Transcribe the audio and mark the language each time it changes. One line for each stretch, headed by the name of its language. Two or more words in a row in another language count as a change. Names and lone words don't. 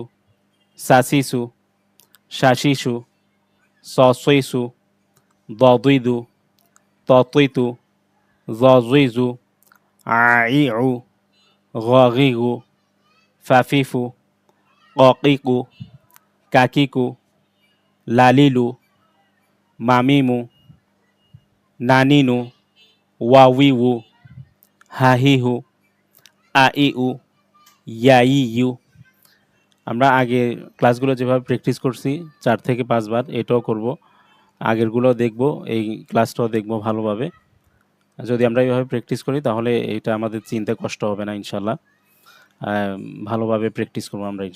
Bangla: সাসিসু, শাসিসু, সসইসু, দদিদু, ততিতু, জজিজু, আইউ, গগিগু, ফাফিফু, ককিকু, কাকিকু, লালিলু, মামিমু, নানিনু, ওয়াউইউ, হাহিহু, আইউ, ইয়াইউ। আমরা আগে ক্লাসগুলো যেভাবে প্র্যাকটিস করছি 4 থেকে 5 বার এটাও করব। আগেরগুলো দেখব, এই ক্লাসটাও দেখব ভালোভাবে। যদি আমরা এইভাবে প্র্যাকটিস করি তাহলে এটা আমাদের চিনতে কষ্ট হবে না ইনশাআল্লাহ। ভালোভাবে প্র্যাকটিস করব আমরা ইনশাআল্লাহ।